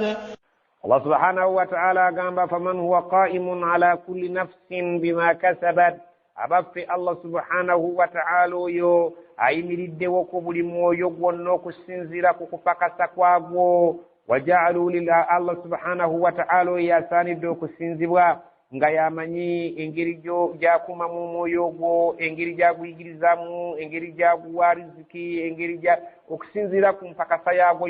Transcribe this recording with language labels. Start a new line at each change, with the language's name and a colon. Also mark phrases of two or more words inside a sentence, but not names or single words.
Arabic: الله سبحانه وتعالى قال فمن هو قائم على كل نفس بما كسبت
Ganda: abaffe Allah
Arabic: سبحانه وتعالى
Ganda: yo ayimiriddewo ku buli mwoyo gwonna okusinziira ku kupakasa kwagwo
Arabic: وجعلوا لله
Ganda: Allah
Arabic: سبحانه وتعالى
Ganda: yasaanidde okusinzibwa nga yamanyi engeri gy'akuma mu mwoyo gwo engeri gy'aguyigirizamu engeri gy'aguwa riziki engeri okusinziira ku mpakasa yagwo